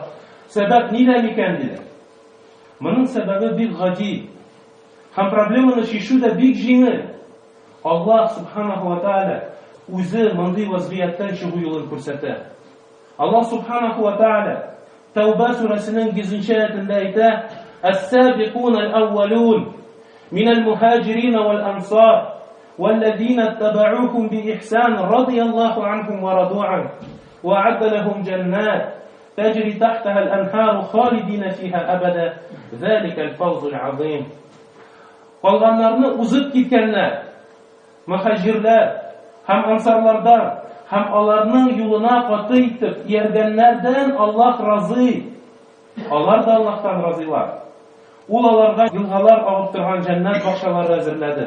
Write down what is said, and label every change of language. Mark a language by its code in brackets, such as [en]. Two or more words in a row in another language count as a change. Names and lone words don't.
[tt] Сәбәп нидә икән диләр. Моның сәбәбе бик гади. Һәм проблеманы чишү дә бик җиңел. Аллаһ [ar] سبحانه وتعالى [tt] үзе мондый вазгыятьтән чыгу юлын күрсәтә. Аллаһ [ar] سبحانه وتعالى [tt] Тәүбә сүрәсенең 100-нче аятында әйтә: [ar] السابقون الأولون من المهاجرين والأنصار والذين اتبعوهم بإحسان رضي الله عنهم ورضوا عنه وأعد لهم جنات تجري تحتها الأنهار خالدين فيها أبدا ذلك الفوز العظيم. [tt] Калганнарны узып киткәннәр, мөхаҗирләр һәм ансарлардан һәм аларның юлына каты итеп ияргәннәрдән Аллаһ разый. Алар да Аллаһтан разыйлар. Ул аларга елгалар агып торган җәннәт бакчалары әзерләде.